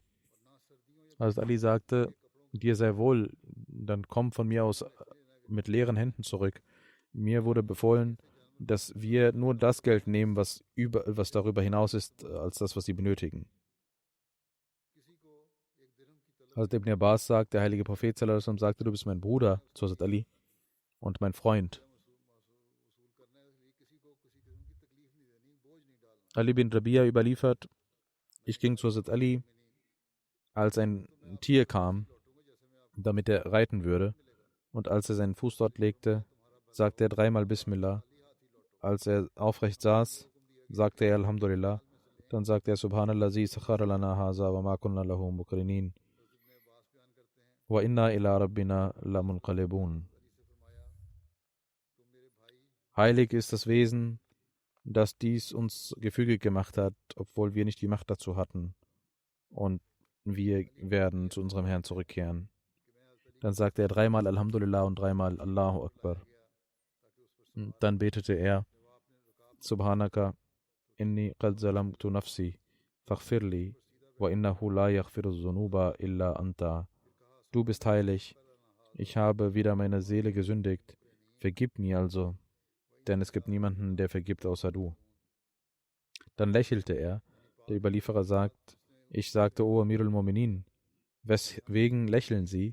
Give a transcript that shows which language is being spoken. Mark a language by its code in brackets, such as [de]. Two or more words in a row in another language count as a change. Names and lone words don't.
[de] Hazrat Ali sagte, dir sei wohl, dann komm von mir aus mit leeren Händen zurück. Mir wurde befohlen, dass wir nur das Geld nehmen, was darüber hinaus ist, als das, was sie benötigen. Hazrat Ibn Abbas sagt, der heilige Prophet [ar] صلى الله عليه وسلم [de] sagte, du bist mein Bruder zu Hazrat Ali und mein Freund. Ali bin Rabia überliefert, ich ging zu Hazrat Ali, als ein Tier kam, damit er reiten würde, und als er seinen Fuß dort legte, sagte er dreimal Bismillah. Als er aufrecht saß, sagte er Alhamdulillah. Dann sagte er [ar] سبحان الله سخر لنا هذا وما كنا له مقرنين وإنا إلى ربنا لمنقلبون. [de] Heilig ist das Wesen, das dies uns gefügig gemacht hat, obwohl wir nicht die Macht dazu hatten. Und wir werden zu unserem Herrn zurückkehren. Dann sagte er dreimal Alhamdulillah und dreimal Allahu Akbar. Dann betete er [ar] سبحانك إني قد ظلمت نفسي فاغفر لي وإنه لا يغفر الذنوب إلا أنت. [de] Du bist heilig, ich habe wieder meine Seele gesündigt, vergib mir also, denn es gibt niemanden, der vergibt außer du. Dann lächelte er. Der Überlieferer sagt, ich sagte, O [ar] أمير المؤمنين, [de] weswegen lächeln Sie?